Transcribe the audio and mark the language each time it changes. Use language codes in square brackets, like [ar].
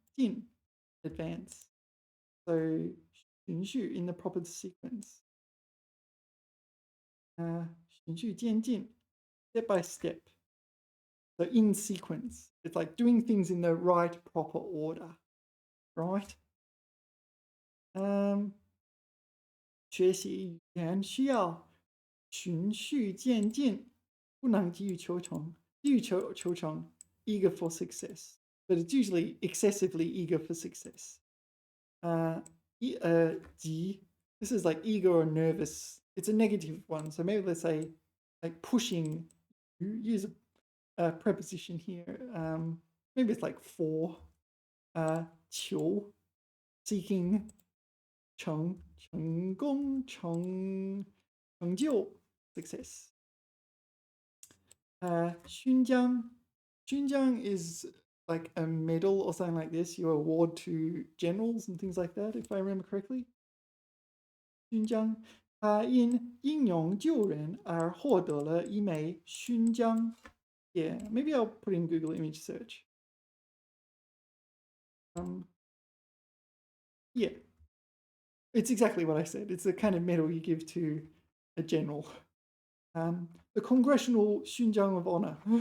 [en] 进 advance. So 循序 in the proper sequence. [zh] 循序渐进 [en] step by step. So in sequence. It's like doing things in the right proper order. Right? [zh] 学习语言需要循序渐进，不能急于求成。急于求成 [en] eager for success, but it's usually excessively eager for success. 急 this is like eager or nervous. It's a negative one, so maybe let's say like pushing. Use a preposition here. Maybe it's like for. 求 seeking. [zh] 成功成就 [en] success. 勋章 is like a medal or something like this you award to generals and things like that, if I remember correctly. [zh] 勋章他因英勇救人而获得了一枚勋章. [en] Yeah, maybe I'll put in Google image search. Yeah, it's exactly what I said. It's the kind of medal you give to a general. The Congressional 勋章 of Honor.